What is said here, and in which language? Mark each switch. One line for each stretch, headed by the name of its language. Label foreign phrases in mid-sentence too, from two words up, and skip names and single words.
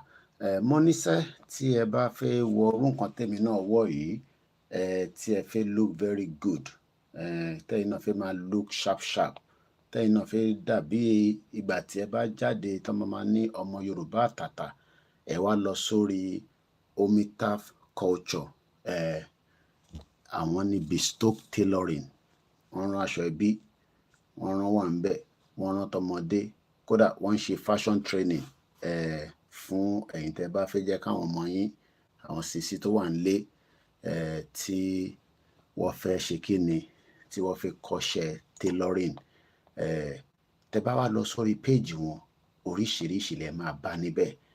Yoruba: Mo níṣẹ́ tí ẹ bá fẹ́ wọ orú nǹkan tèmi náà wọ̀ yìí tí ẹ fẹ́
English: look very good
Yoruba: tẹ́yin náà fẹ́ máa
English: look sharp
Yoruba: tẹ́yin náà fẹ́ dàbí ìgbà tí ẹ bá jáde tọ́mọ máa ní ọmọ Yorùbá àtàtà ẹ wá lọ sórí Omitaf Culture àwọn ní
English: bespoke tailoring
Yoruba: wọ́n rán aṣọ ẹbí wọ́n rán wà ń bẹ̀ wọ́n rán tọmọdé kódà wọ́n ń ṣe
English: fashion training
Yoruba: fún ẹ̀yin tẹ́ bá fẹ́ jẹ́ káwọn ọmọ yín àwọn sisi tó wà nílé tí wọ́n fẹ́ ṣe kíni tí wọ́n fẹ́ kọ́ṣẹ́ tailoring tẹ́ bá wá lọ sórí péèjì wọn oríṣiríṣi lẹ máa bá níbẹ̀